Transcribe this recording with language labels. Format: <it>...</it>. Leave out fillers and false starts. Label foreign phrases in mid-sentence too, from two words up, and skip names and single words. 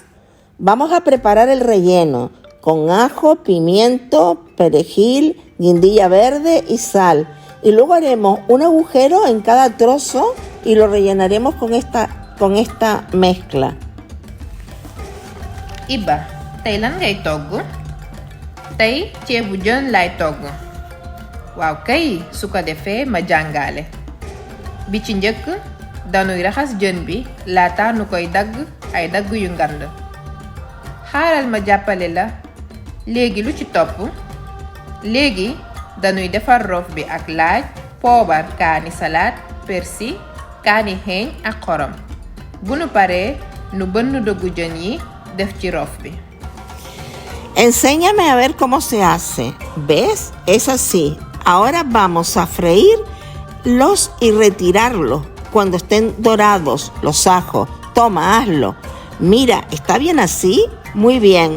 <es>Vamos a preparar el relleno con ajo, pimiento, perejil, guindilla verde y sal. Y luego haremos un agujero en cada trozo y lo rellenaremos con esta mezcla.</es> <wo>Iba, tey lan ngay togg? Tey ceebu jën lay togg. Waaw kay, su ko defee ma jàngale. Bi ci njëkk danuy raxas jën bi laata nu koy dagg ay dagg yu ngand. Xaaral ma jàppale la. Léegi lu ci topp? Léegi danuy defar roof bi ak laaj, poobar, kaani salaat, persil, kaani xeeñ ak xorom. Bu nu paree nu bënn doggu jën yi def ci roof bi.</wo> <es>Enséñame a ver cómo se hace. ¿Ves? Es así. Ahora vamos a freírlos y retirarlos cuando estén dorados los ajos. Toma, hazlo. Mira, ¿está bien así? Muy bien.</es>